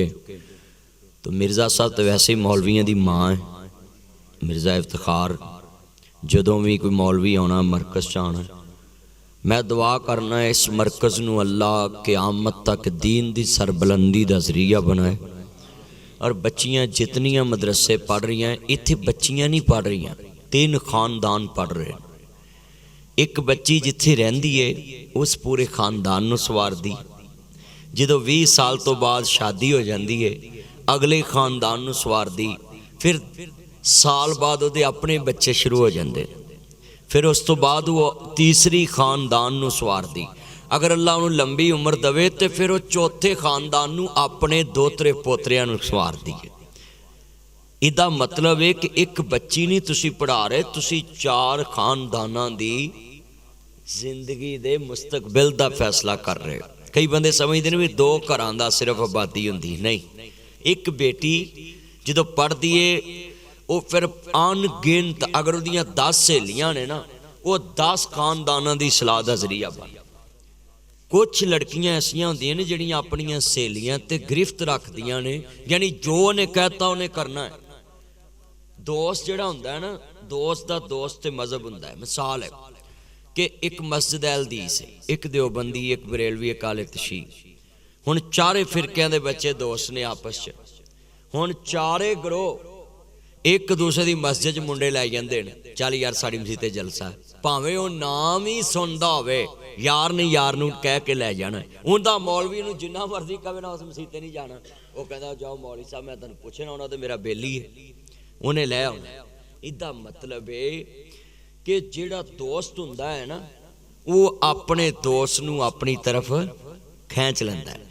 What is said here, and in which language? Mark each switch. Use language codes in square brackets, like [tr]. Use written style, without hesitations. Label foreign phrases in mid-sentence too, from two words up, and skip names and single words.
[pa] تو مرزا صاحب تو ویسے ہی مولویاں دی ماں ہیں، مرزا افتخار جدوں بھی کوئی مولوی آنا مرکز چاہنا، میں دعا کرنا ہے اس مرکز نو اللہ قیامت تک دین دی سربلندی دا ذریعہ بنائے، اور بچیاں جتنیاں مدرسے پڑھ رہی ہیں، اتھے بچیاں نہیں پڑھ رہی ہیں، 3 خاندان پڑھ رہے ہیں۔ ایک بچی جتھے رہندی ہے اس پورے خاندان نو سوار دی، جدو 20 سال تو بعد شادی ہو جاندی ہے اگلے خاندان نو سوار دی، پھر سال بعد وہ اپنے بچے شروع ہو جاندے، پھر اس تو بعد وہ تیسری خاندان نو سوار دی، اگر اللہ انہوں لمبی عمر دوے تو پھر وہ چوتھے خاندان نو اپنے دوترے پوتریاں نو سوار دی۔ ایدہ مطلب ہے کہ ایک بچی نہیں تسی پڑھا رہے، تسی 4 خانداناں دی زندگی دے مستقبل دا فیصلہ کر رہے۔ کئی بندے سمجھتے ہیں بھی 2 گھراں دا صرف آبادی ہوندی، نہیں، ایک بیٹی جدو پڑھ دیے وہ پھر ان گنت، اگر وہ 10 سہیلیاں نے نا، وہ 10 خانداناں دی اصلاح دا ذریعہ بن۔ کچھ لڑکیاں ایسیاں ہوندیاں نے جڑیاں اپنیاں سہیلیاں تے گرفت رکھ دیاں نے، یعنی جو انہیں کہتا انہیں کرنا ہے۔ دوست جڑا ہوندا ہے نا، دوست دا دوست تے مذہب ہوندا ہے۔ مثال ہے کہ ایک مسجد اہلدیس ہے، ایک دیوبندی، ایک بریلوی، ایک اہل تشیع، ہن 4 فرقیاں دے بچے دوست نے آپس چ، ہن 4 گروہ ایک دوسرے دی مسجد چ منڈے لے جاندے نے، چل یار ساڈی مسجد تے جلسہ ہے، بھاویں او نام ہی سندا ہوئے، یار نے یار نو کہہ کے لے جانا ہے، اوندا مولوی نو جنہ مرضی کہے نا اس مسجد تے نہیں جانا، وہ کہندا جاؤ مولوی صاحب میں تانوں پوچھنا ہونا تے میرا بیلی ہے، انہیں لے آنا۔ ایدا مطلب ہے کہ جیڑا دوست ہوندا ہے نا وہ اپنے دوست نو اپنی طرف کھینچ لیندا ہے۔